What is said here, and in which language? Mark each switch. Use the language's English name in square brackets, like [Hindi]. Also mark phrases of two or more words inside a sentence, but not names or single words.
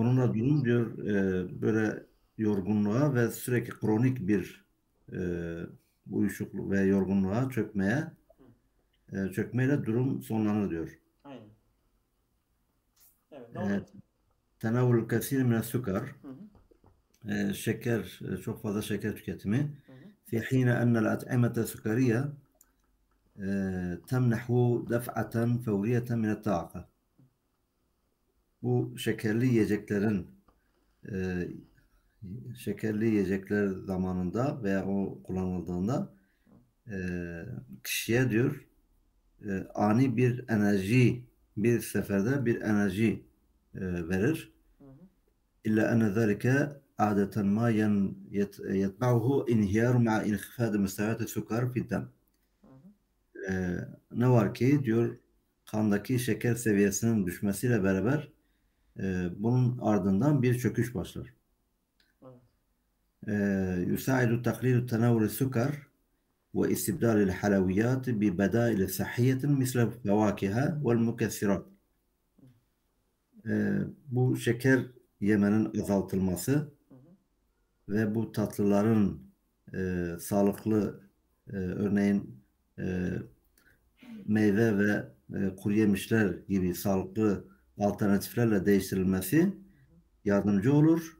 [Turkish] Onunla durum diyor böyle yorgunluğa ve sürekli kronik bir e, uyuşukluk ve yorgunluğa Hı. çökmeyle durum sonlanır diyor. Aynen. Evet, devam E, et. [Arabic] تناول كثير من السكر, Hı hı. [Turkish] şeker, çok fazla şeker tüketimi. Hı hı. [Arabic] في حين أن الأطعمة السكرية تمنح دفعة فورية من الطاقة. [Turkish] Bu e, şekerli yiyecekler zamanında veya o kullanıldığında e, kişiye diyor ani bir enerji, bir seferde bir enerji verir. Hı hı. [Arabic] إلا أن ذلك عادة ما يتبعه انهيار مع انخفاض مستويات السكر في الدم. Hı hı. [Turkish] Ne var ki diyor kandaki şeker seviyesinin düşmesiyle beraber bunun ardından bir çöküş başlar. Evet. [Arabic] يساعد تقليل تناول السكر واستبدال الحلويات ببدائل صحية مثل الفواكه والمكسرات. [Turkish] Bu şeker yemenin azaltılması Hı hı. ve bu tatlıların sağlıklı, örneğin e, meyve ve kuru yemişler gibi sağlıklı alternatiflerle değiştirilmesi yardımcı olur.